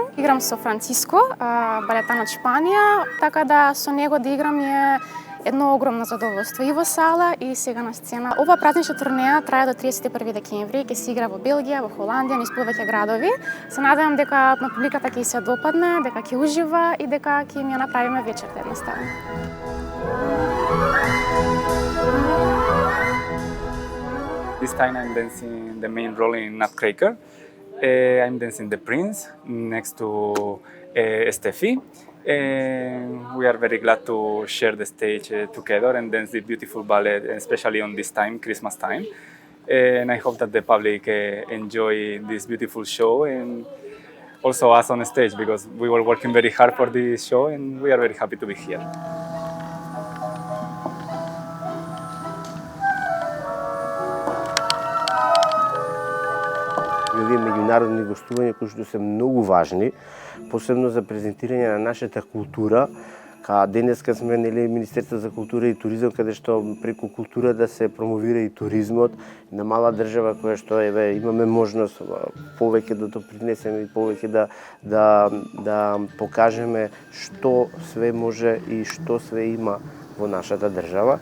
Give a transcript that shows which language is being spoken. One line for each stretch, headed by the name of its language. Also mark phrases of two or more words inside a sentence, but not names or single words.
Macedonian: Играм со Франциско, балетан од Шпанија, така да со него да играм е едно огромно задоволство и во сала и сега на сцена. Ова празнична турнеја трае до 31 декември, ќе се игра во Белгија, во Холандија, низ повеќе градови. Се надевам дека на публиката ќе се допадне, дека ќе ужива и дека ќе ми ја направиме вечерта едноставно.
English: This time I'm dancing the main role in Nutcracker. I'm dancing the prince next to Steffi. We are very glad to share the stage together and dance the beautiful ballet, especially on this time, Christmas time. And I hope that the public enjoy this beautiful show and also us on stage, because we were working very hard for this show and we are very happy to be here.
Macedonian: Овие меѓународни гостувања кои што се многу важни, посебно за презентирање на нашата култура, денеска сме Министерство за култура и туризам, каде што преку култура да се промовира и туризмот на мала држава која што имаме можност повеќе да допринесеме и повеќе да покажеме што све може и што све има во нашата држава.